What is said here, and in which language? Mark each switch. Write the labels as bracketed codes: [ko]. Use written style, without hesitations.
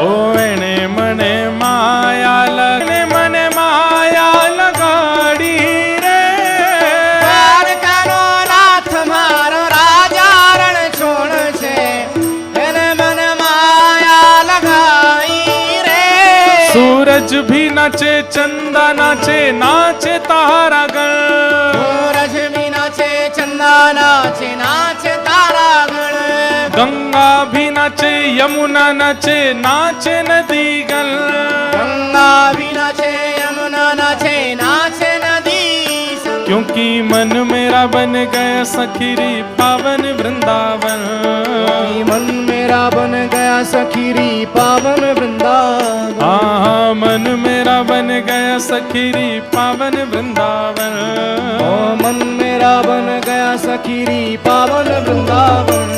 [gu] ओ એને મને માયા મને માયા લગાડી રે। દ્વારકાનો નાથ મારો રાજા રણ છોડ છે એને મને માયા [hi] लगाई रे। सूरज भी नाचे चंदा नाचे नाचे तारा गण। सूरज भी नाचे चंदा नाचे नाचे तारा गण। गंगा भी नाचे यमुना नाचे नाचे नदी गण। गंगा भी नाचे यमुना नाचे नाचे नदी संग। क्योंकि मन मेरा बन गया सखीरी पावन वृंदावन। मन मेरा बन गया सखीरी पावन वृंदावन। हाँ मन मेरा बन गया सखीरी पावन वृंदावन। ओ मन मेरा बन गया सखीरी पावन वृंदावन।